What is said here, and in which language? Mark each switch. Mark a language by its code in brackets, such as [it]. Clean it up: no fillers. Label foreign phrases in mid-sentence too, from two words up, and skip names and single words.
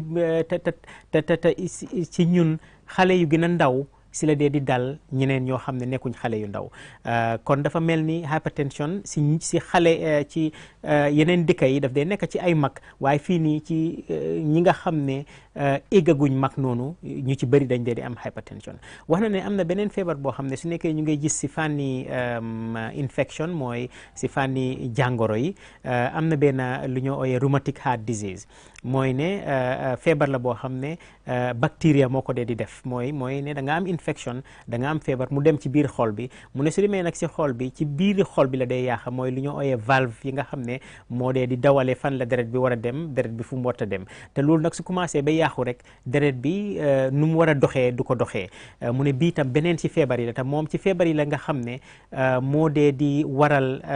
[wo] ci ñun xale yu gën a ndaw si la dee di dal ñeneen ñoo xam ne nekkuñ xale yu ndaw kon dafa mel ni hypertension si xale ci yeneen dëkk yi daf dee nekk ci ay mag waaye fii nii ci ñi nga xam ne éggaguñ mag noonu ñu ci bëri dañ dee di am hypertension wax na ne am na beneen feebar boo xam ne su nekkee ñu ngay gis si fànni infection mooy si fànni jàngoro yi am na benn lu ñoo ooyee rheumatic [en] heart disease [wo] mooy ne feebar la boo xam ne bacteria moo ko dee di def mooy ne da nga am infection da nga am feebar mu dem ci biir xol bi mu ne su demee nag si xol bi ci biir xol bi la day yaaxa mooy lu ñu ooyee valve yi nga xam ne moo dee di dawale fan la deret bi war a dem deret bi fu mu war a dem te loolu nag su commencé ba yaaxu rek deret bi nu mu war a doxee du ko doxee mu ne bii tam beneen ci feebar yi la te moom ci feebar yi la nga xam ne moo dee di waral